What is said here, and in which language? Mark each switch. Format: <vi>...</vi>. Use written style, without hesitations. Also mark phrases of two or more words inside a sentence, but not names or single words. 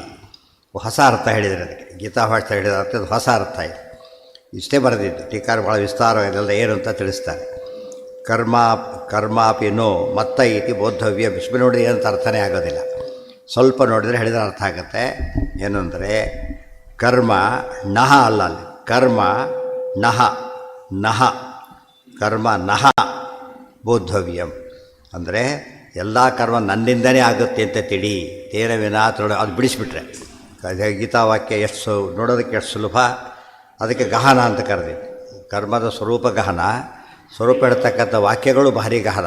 <kn>ಹೊಸ ಅರ್ಥ ಹೇಳಿದರೆ ಅದಕ್ಕೆ ಗೀತಾಭಾಷೆ ಹೇಳಿದ ಅರ್ಥ ಹೊಸ ಅರ್ಥ ಇದೆ. ಇಷ್ಟೇ ಬರೆದಿದ್ದು ಟೀಕಾರ ಭಾಳ ವಿಸ್ತಾರವಾದೆಲ್ಲ ಏನು ಅಂತ ತಿಳಿಸ್ತಾರೆ.</kn> <sa>कर्मापि नो मत्त इति बोद्धव्य.</sa> <kn>ಬಿಸ್ಬಿ ನೋಡಿದ್ರೆ ಏನಂತ ಅರ್ಥನೇ ಆಗೋದಿಲ್ಲ, ಸ್ವಲ್ಪ ನೋಡಿದರೆ ಹೇಳಿದ್ರೆ ಅರ್ಥ ಆಗುತ್ತೆ. ಏನು ಅಂದರೆ</kn> <sa>कर्म नह</sa> <kn>ಅಲ್ಲ, ಅಲ್ಲಿ</kn> <sa>कर्म नह नह कर्म नह बोद्धव्यं</sa> <kn>ಅಂದರೆ ಎಲ್ಲ ಕರ್ಮ ನನ್ನಿಂದನೇ ಆಗುತ್ತೆ ಅಂತ ತಿಳಿ.</kn> <sa>तेन विना</sa> <kn>ಅದು ಬಿಡಿಸ್ಬಿಟ್ರೆ ಗೀತಾವಾಕ್ಯ ಎಷ್ಟು ನೋಡೋದಕ್ಕೆ ಎಷ್ಟು ಸುಲಭ. ಅದಕ್ಕೆ ಗಹನ ಅಂತ ಕರೆದಿದ್ದು. ಕರ್ಮದ ಸ್ವರೂಪ ಗಹನ, ಸ್ವರೂಪ ಇಡ್ತಕ್ಕಂಥ ವಾಕ್ಯಗಳು ಭಾರಿ ಗಹನ.</kn>